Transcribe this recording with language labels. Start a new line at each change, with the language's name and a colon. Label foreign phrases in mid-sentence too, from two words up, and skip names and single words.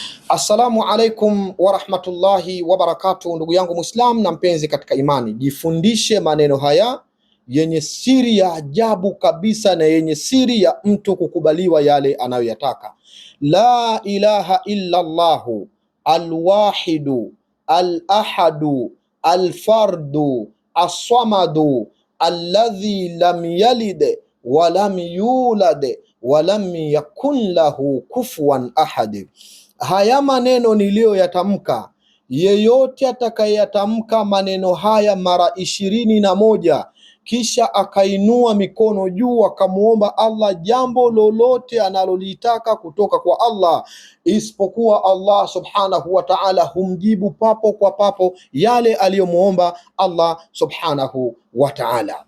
Arabic: السلام عليكم ورحمة الله وبركاته,
Swahili: ndugu yangu Muislam na mpenzi katika imani, jifundishe maneno haya yenye siri ya ajabu kabisa na yenye siri ya mtu kukubaliwa yale anayoyataka.
Arabic: لا إله إلا الله الواحد الأحد الفرد الصمد الذي لم يلد ولم يولد ولم يكن له كفوا أحد.
Swahili: Haya maneno niliyoyatamka, yeyote atakayeyatamka maneno haya mara 21 kisha akainua mikono juu akamuomba Allah jambo lolote analolitaka kutoka kwa Allah, isipokuwa Allah
Arabic: سبحانه وتعالى
Swahili: humjibu papo kwa papo yale aliyomuomba Allah
Arabic: سبحانه وتعالى.